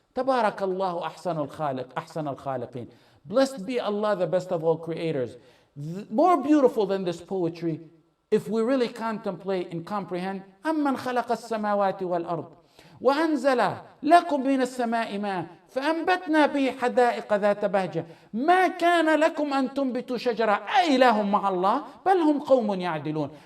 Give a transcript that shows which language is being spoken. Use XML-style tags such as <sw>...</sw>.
<ar>تبارك الله أحسن الخالقين.</ar> <en>Blessed be Allah, the best of all creators. More beautiful than this poetry, if we really contemplate and comprehend,</en> <ar>أمن خلق السماوات والأرض وأنزل لكم من السماء ماء فأنبتنا به حدائق ذات بهجة ما كان لكم أن تنبتوا شجرة أإله مع الله بل هم قوم يعدلون</ar>